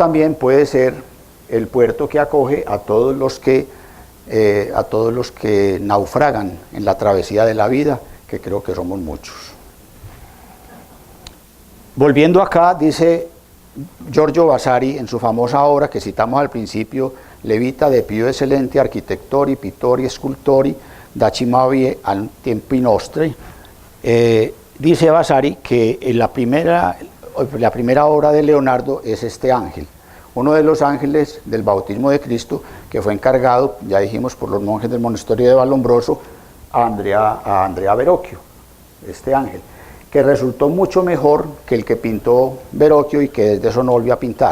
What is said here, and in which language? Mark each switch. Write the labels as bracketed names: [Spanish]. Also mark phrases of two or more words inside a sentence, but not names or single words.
[Spanish] Pero también puede ser el puerto que acoge a todos los que naufragan en la travesía de la vida, que creo que somos muchos. Volviendo acá, dice Giorgio Vasari en su famosa obra que citamos al principio, Le vita de più eccellenti architettori, pittori e scultori da Cimabue a tempi nostri, dice Vasari que la primera obra de Leonardo es este ángel, uno de los ángeles del bautismo de Cristo, que fue encargado, ya dijimos, por los monjes del monasterio de Vallombroso a Andrea Verrocchio, este ángel, que resultó mucho mejor que el que pintó Verrocchio y que desde eso no volvió a pintar.